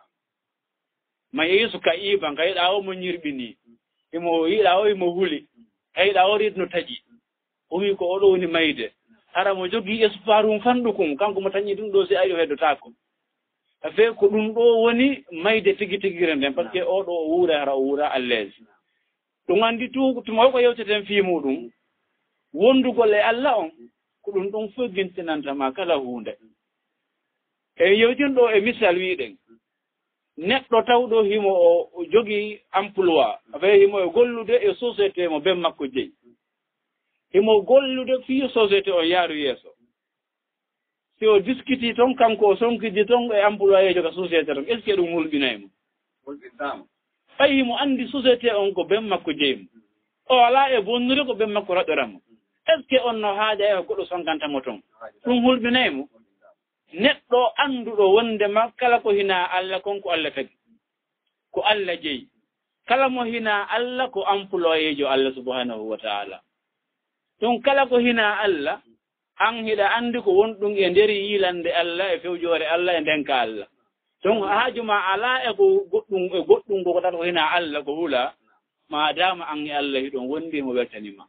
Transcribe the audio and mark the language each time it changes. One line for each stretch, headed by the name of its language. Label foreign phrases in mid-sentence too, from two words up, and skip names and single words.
Fula: ma yeesu ka iban ka yiɗa o mo ñirɓini himo yiɗa o himo huli ka yiɗa o riit no taƴi o wi ko oɗo woni mayde hara mo jogii espoir um fanɗukum kanko mo tañi ɗum ɗo si ari o heddotaako fe ko ɗum ɗo woni mayde tigi tigire nden
French: par ce que
Fula: oɗo o wuura hara o wuura
French: à l'aise
Fula: ɗum anndi tuma ko yewteten fii muɗum wondugol e Allah on ko ɗum ɗon fof gintinantama kala huunde e yewtin ɗo e misal wiɗen neɗɗo tawɗo himo o jogii emploi afa himo e gollude e société mo ben makko jeyi himo gollude fii société o yaaru yeeso si o discuti toon kanko o sonkidi toon e employé jo ka société toon
French: est ce que
Fula: ɗum hulɓinaymo hulɓintama ɓayi mo anndi société on ko ɓen makko jeymo o alaa e bonnude ko ɓen makko raɗɗoramo
French: est ce que
Fula: on no haaja e goɗɗo sonkantamo toon ɗum hulɓinaymo neɗɗo annduɗo wondema kala ko hina Allah konko Allah tagi ko Allah jeyi kala mo hina Allah ko employé jo Allah
Arabic: سبحانه وتعالى
Fula: ɗum kala ko hina Allah an hiɗa anndi ko wonɗum e nder yilande Allah e fewjoore Allah e ndenka Allah donc haajuma alaa e ko goɗɗum ko tan ko hina Allah ko hula ma dama an e Allah hiɗon wondi mo weltanima